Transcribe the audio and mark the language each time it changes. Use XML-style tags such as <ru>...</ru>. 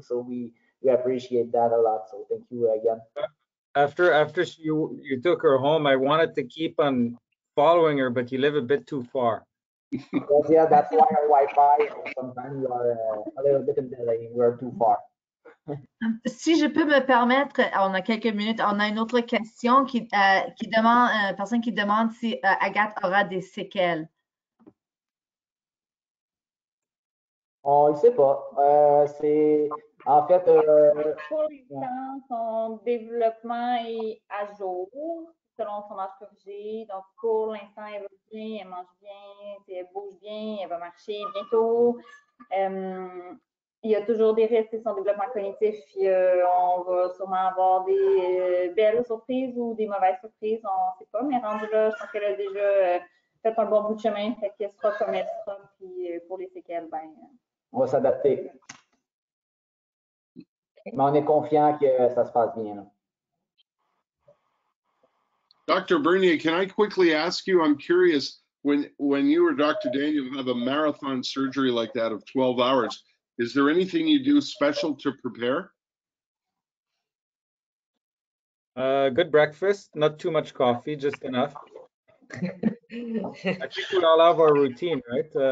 <en>So we appreciate that a lot. So thank you again. After you took her home, I wanted to keep on following her, but you live a bit too far. Well, yeah, that's why our Wi-Fi sometimes we are a little bit in delay. We're too far.</en> <fr>Si je peux me permettre, on a quelques minutes, on a une autre question qui demande, une personne qui demande si Agathe aura des séquelles. On ne sait pas. C'est en fait. Pour l'instant, son développement est à jour selon son âge corrigé. Donc, pour l'instant, elle va bien, elle mange bien, elle bouge bien, elle va marcher bientôt. Il y a toujours des risques sur son développement cognitif. On va sûrement avoir des belles surprises ou des mauvaises surprises, on ne sait pas. Mais rendu là, je pense qu'elle a déjà fait un bon bout de chemin. Fait qu'elle sera comme elle sera. Puis pour les séquelles, ben, on va s'adapter. Mais on est confiant que ça se passe bien. Là.</fr> <en>Dr. Bernier, can I quickly ask you, I'm curious, when you or Dr. Daniel have a marathon surgery like that of 12 hours, is there anything you do special to prepare? Good breakfast, not too much coffee, just enough. I think we all have our routine, right?</en>